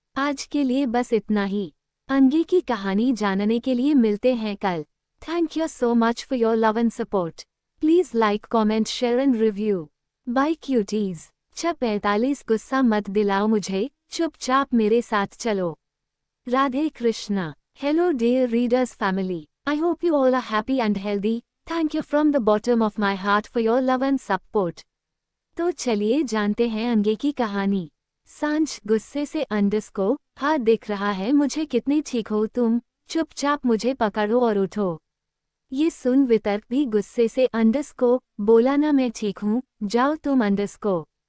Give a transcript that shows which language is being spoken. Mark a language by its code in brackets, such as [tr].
[hi] आज के लिए बस इतना ही। आगे की कहानी जानने के लिए मिलते हैं कल। [en] Thank you so much for your love and support. Please like, comment, share and review. Bye cuties. [hi] 45 गुस्सा मत दिलाओ मुझे, चुपचाप मेरे साथ चलो। Radhe Krishna. [en] Hello dear readers family, I hope you all are happy and healthy. Thank you from the bottom of my heart for your love and support. [hi] तो चलिए जानते हैं आगे की कहानी। सांझ गुस्से से अंडस को, हाँ दिख रहा है मुझे कितनी ठीक हो तुम, चुपचाप मुझे पकड़ो और उठो। ये सुन वितर्क भी गुस्से से अंडस को बोला, ना मैं ठीक हूँ, जाओ तुम अंडस को।